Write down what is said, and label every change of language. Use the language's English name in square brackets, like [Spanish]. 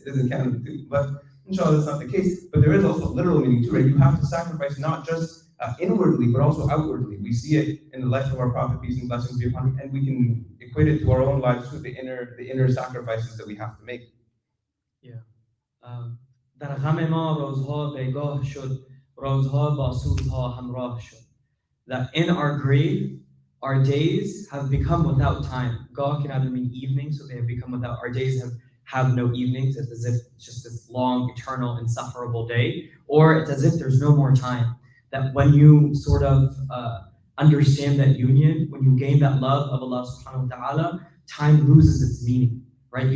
[English] It is in Canada too, but inshallah, that's not the case. But there is also a literal meaning too, right? You have to sacrifice not just inwardly, but also outwardly. We see it in the life of our Prophet, peace and blessings be upon him, and we can equate it to our own lives through the inner sacrifices that we have to make. Yeah. [Persian] در غم ما روزها بیگاه شد، روزها با سوزها همراه شد. [English] That in our grave, our days have become without time. Gah can either mean evening, so they have become without. Our days have no evenings. It's as if it's just this long, eternal, insufferable day, or it's as if there's no more time. That when you sort of understand that union, when you gain that love of Allah subhanahu wa ta'ala, time loses its meaning, right?